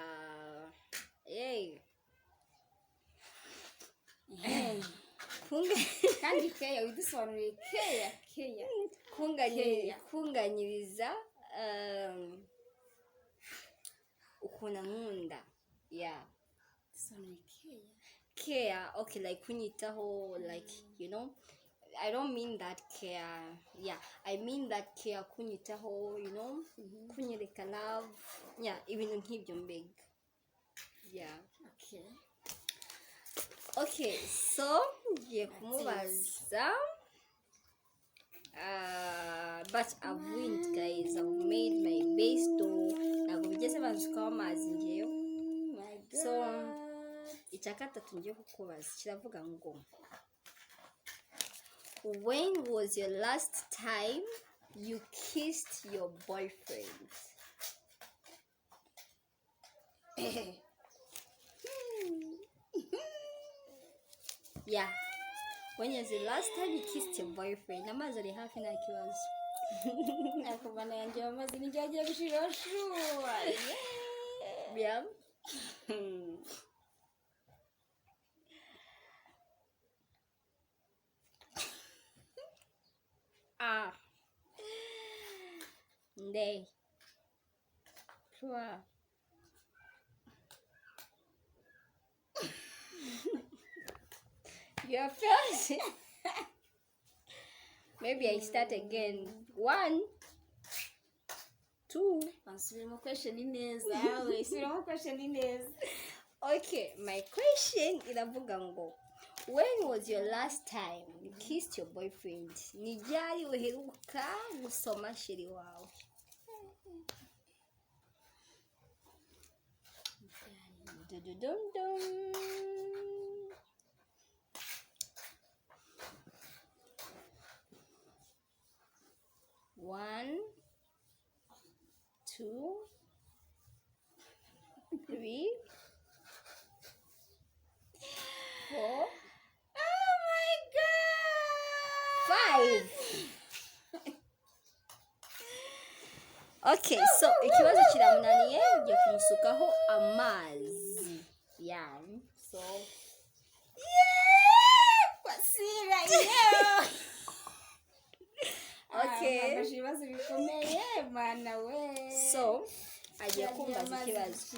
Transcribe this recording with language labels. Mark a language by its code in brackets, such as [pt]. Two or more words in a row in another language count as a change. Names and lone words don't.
[rw] kandi keya widusobanuriye keya kunganyiriza ukuntu nkunda dusobanuriye [en] care, okay, like kunyitaho, like you know, I don't mean that care, I mean that care kunyitaho, you know, [rw] kunyereka love, ibintu nk'ibyo mbega. [en] Okay, so [rw] ngiye kumubaza, [en] but I've win guys, I've made my best [rw] ntabwo bigeze bansukaho amazi ngewe. So icya gatatu ngiye kukubaza kiravuga ngo, [en] when was your last time you kissed your boyfriend? When was the last time you kissed your boyfriend? [rw] Amazi ari hafi nta kibazo. akubana yanjye amazi nijya agiye gushirashura. Ndey. [en] Sure. You're first. Maybe I start again. 1, 2. [rw] Ansubiramo question neza. Subiramo question neza. [en] Okay, my question [rw] iravuga ngo, [en] when was your last time you kissed your boyfriend? [rw] Ni ryari uheruka gusoma sheri wawe? Dum. [en] 1, 2, 3, 4. Oh my God! [rw] 5. [en] Okay, so [rw] ikibazo kiramunaniye ngiye kumusukaho amazi. [en] So [rw] kwasira okay. Ikibazo bikomeye mana we. So agiye kumbaza ikibazo.